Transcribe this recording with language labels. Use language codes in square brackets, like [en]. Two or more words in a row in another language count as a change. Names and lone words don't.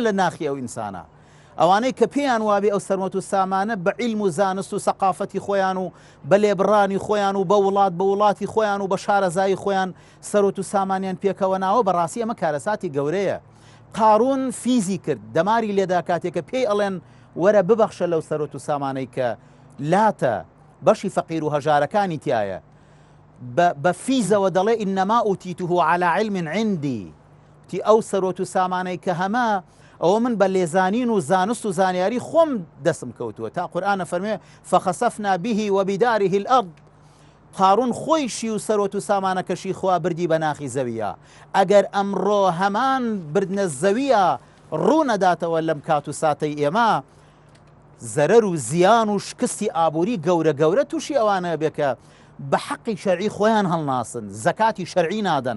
[ckb] لە ناخی ئەو ئینسانە ئەوانەی کە پێیان وابێ ئەو سەرمەت و سامانە بە عیلم و زانست و سەقافەتی خۆیان و بە لێبڕانی خۆیان و بە وڵاتی خۆیان و بە شارەزایی خۆیان سەرۆت و سامانیان پێکەوە ناوە بەڕاستی ئەمە کارەساتی گەورەیە قارون فیزی کرد دەماری لێدا کاتێکە پێی ئەڵێن وەرە ببەخشە لەو سەرۆت و سامانەی کە لاتە بەشی فەقیر و هەژارەکانی تایە بە فیزەوە دەڵێ [ar] ئینەما ئوتیتوه على علم عندي [ckb] تی ئەو سەرۆت و سامانەی کە هەمە ئەوە من بە لێزانین و زانست و زانیاری خۆم دەستم کەوتووە تا قورئانە فەرمێ [ar] فخسفنا به وبداره الأرض [ckb] قارون خۆیشی و سەرۆت و سامانەکەشی خوا بردی بە ناخی زەویە ئەگەر ئەمڕۆ هەمان بردنە زەویە ڕوونەداتەوە لەم کات و ساتەی ئێمە زەرەر و زیان و شکستی ئابووری گەورە گەورە تووشی ئەوانە بێکە بە حەقی شەرعی خۆیان هەڵناسن زەکاتی شەرعی نادەن